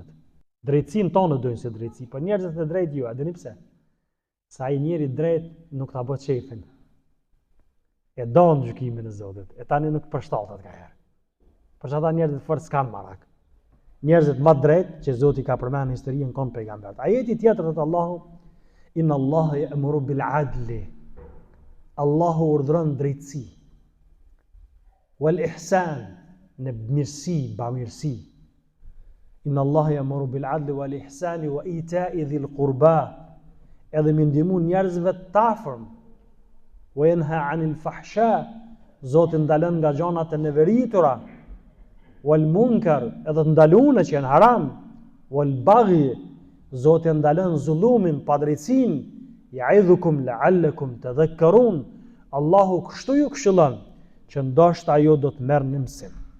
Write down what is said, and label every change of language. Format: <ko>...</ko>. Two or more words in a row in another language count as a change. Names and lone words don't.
<sq>Drejtsinë tonë dojnë se drejtësi, por njerëzit e drejtë jo, a dini pse? Sa ai njeri drejt nuk ta bë çefin. E don gjykimin e Zotit. E tani nuk përshtatet ka herë. Për çata njerëzit fort s'kan marak. Njerëzit më drejt që Zoti ka përmendur në historinë kon pejgambert. Ajeti tjetër thot Allahu</sq> <ar>إن الله يأمر بالعدل.</ar> <sq>Allahu urdhron drejtësi.</sq> <ar>والإحسان,</ar> <sq>në mirësi, bamirësi.</sq> <ar>إن الله يأمر بالعدل والإحسان وإيتاء ذي القربى.</ar> <sq>Edhe me ndihmu njerëzve të afërm.</sq> <ar>وينهى عن الفحشاء.</ar> <sq>Zoti ndalon nga gjanat e neveritura.</sq> <ar>والمنكر,</ar> <sq>edhe të ndalune që janë haram.</sq> <ar>والبغي,</ar> <sq>Zoti ndalon zullumin, padrejtësinë.</sq> <ar>يعظكم لعلكم تذكرون.</ar> <sq>Allahu kështu ju këshillon që ndoshta ajo do të merrni mësim.</sq>